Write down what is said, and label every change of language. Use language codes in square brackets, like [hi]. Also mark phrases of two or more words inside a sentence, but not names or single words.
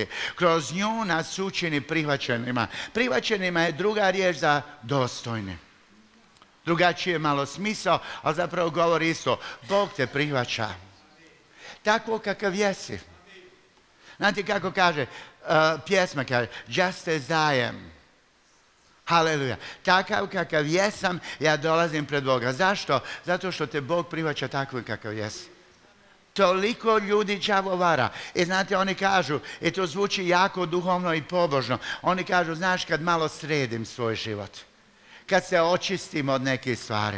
[hr] Kroz nju nas učini prihvaćenima. Prihvaćenima je druga riječ za dostojni. Drugačije malo smisao, ali zapravo govori isto. Bog te prihvaća. Tako kakav jesi. Znate kako kaže, pjesma kaže, [en] just as I am. [hr] Haleluja. Takav kakav jesam, ja dolazim pred Boga. Zašto? Zato što te Bog prihvaća takvim kakav jesi. Toliko ljudi đavo vara. I znate, oni kažu, i to zvuči jako duhovno i pobožno, oni kažu, znaš, kad malo sredim svoj život, kad se očistim od nekih stvari.